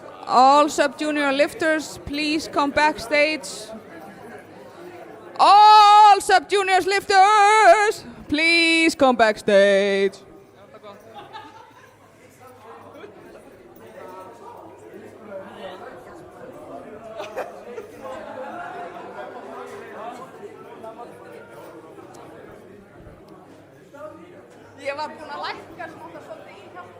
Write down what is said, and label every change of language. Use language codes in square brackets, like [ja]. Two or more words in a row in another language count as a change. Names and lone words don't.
[en] All sub-junior lifters, please come backstage. All sub-juniors lifters, please come backstage. [is] Ég var búin að lækka svolítið í hjálpa.